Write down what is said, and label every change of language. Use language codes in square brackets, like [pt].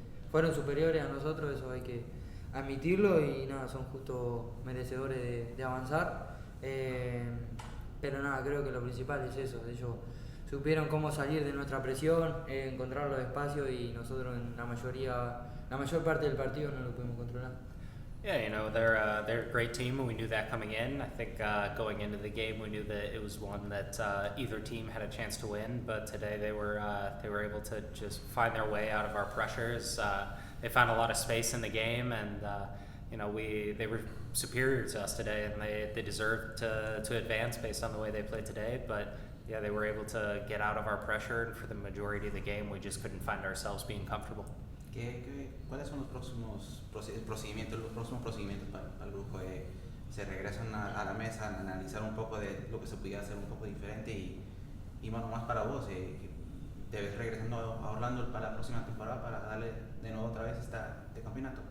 [es] fueron superiores a nosotros, eso hay que admitirlo y nada, son justo merecedores de avanzar, pero nada, creo que lo principal es eso, ellos supieron cómo salir de nuestra presión, encontrar los espacios y nosotros en la mayor parte del partido no lo pudimos controlar. [en] Yeah, they're a great team, and we knew that coming in. I think going into the game, we knew that it was one that either team had a chance to win. But today, they were able to just find their way out of our pressures. They found a lot of space in the game, and they were superior to us today, and they deserved to advance based on the way they played today. But yeah, they were able to get out of our pressure, and for the majority of the game, we just couldn't find ourselves being comfortable. [es] ¿Cuáles son los próximos procedimientos para el grupo? ¿Se regresan a la mesa a analizar un poco de lo que se podía hacer un poco diferente y más para vos? ¿Te ves regresando a Orlando para la próxima temporada para darle de nuevo otra vez este campeonato?